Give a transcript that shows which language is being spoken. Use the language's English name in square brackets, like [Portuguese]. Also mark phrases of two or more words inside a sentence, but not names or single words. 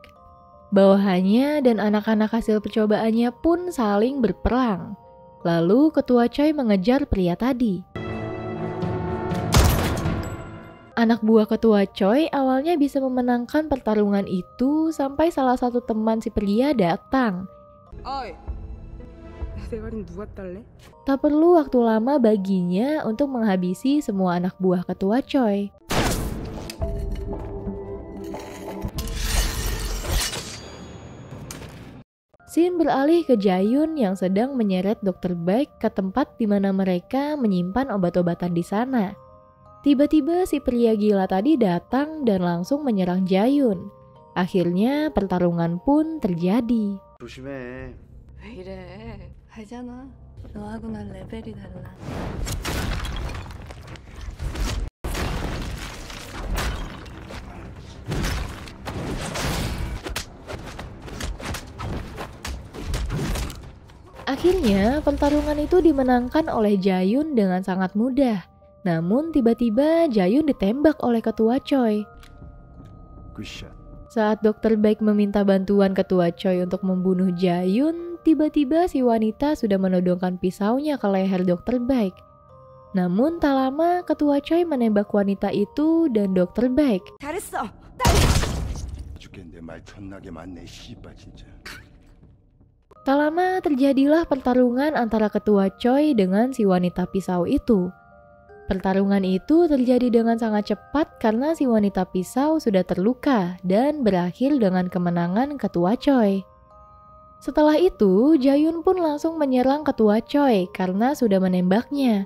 [Indonesian] Bawahannya dan anak-anak hasil percobaannya pun saling berperang. Lalu Ketua Choi mengejar pria tadi. Anak buah Ketua Choi awalnya bisa memenangkan pertarungan itu sampai salah satu teman si pria datang. [Korean] 어이, 대가리 누가 딸래? [Indonesian] Tak perlu waktu lama baginya untuk menghabisi semua anak buah Ketua Choi. Scene beralih ke Jae-yoon yang sedang menyeret Dr. Baek ke tempat di mana mereka menyimpan obat-obatan di sana. Tiba-tiba si pria gila tadi datang dan langsung menyerang Jae-yoon. Akhirnya pertarungan pun terjadi. [Korean] 조심해. 왜 이래? 알잖아. 너하고 난 레벨이 달라. [Indonesian] Akhirnya pertarungan itu dimenangkan oleh Jae-yoon dengan sangat mudah. Namun tiba-tiba Jae-yoon ditembak oleh Ketua Choi. [English] good shot. [Indonesian] Saat Dr. Baek meminta bantuan Ketua Choi untuk membunuh Jae-yoon, tiba-tiba si wanita sudah menodongkan pisaunya ke leher Dr. Baek. Namun tak lama Ketua Choi menembak wanita itu dan Dr. Baek. [Korean] 잘했어. 죽겠는데 말 존나게 많네 씨발 진짜. [Indonesian] Tak lama terjadilah pertarungan antara Ketua Choi dengan si wanita pisau itu. Pertarungan itu terjadi dengan sangat cepat karena si wanita pisau sudah terluka dan berakhir dengan kemenangan ketua Choi. Setelah itu, Jayun pun langsung menyerang ketua Choi karena sudah menembaknya.